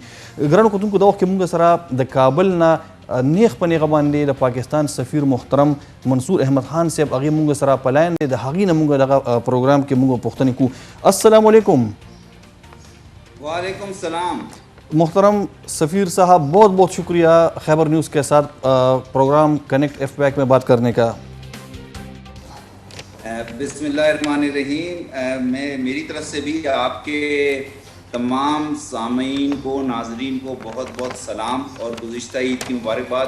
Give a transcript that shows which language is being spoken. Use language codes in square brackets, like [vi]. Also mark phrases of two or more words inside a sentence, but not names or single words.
[ps] ګرانو کتونکو، دا وخت کې موږ سره د کابل نه نیغ په نیغه باندې د پاکستان سفیر محترم منصور احمد خان صاحب، هغې موږ سره په لاین دی، د هغې نه موږ دغه پروګرام کې موږ پوښتنې کوو. [ar] السلام علیکم. وعلیکم السلام. [ur] محترم سفیر صاحب، بہت بہت شکریہ خیبر نیوز کے ساتھ پروگرام کنیکٹ ایف پیک میں بات کرنے کا. [ar] بسم اللہ الرحمن الرحیم. [ur] میری طرف سے بھی آپ کے تمام سامعین کو، ناظرین کو بہت بہت سلام اور گزشتہ عید کی مبارکباد.